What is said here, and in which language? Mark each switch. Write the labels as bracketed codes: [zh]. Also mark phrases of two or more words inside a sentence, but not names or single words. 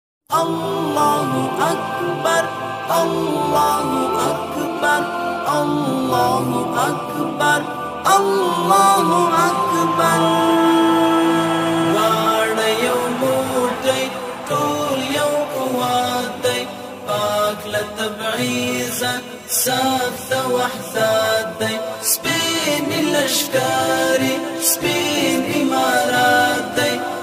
[ar] الله أكبر، الله أكبر، الله أكبر، الله أكبر. [ps] واړه یو موټی، ټول یو قوت دی، پاک له تبعیضه، صف ته وحدت دی. سپین لشکرې، سپین امارات دی.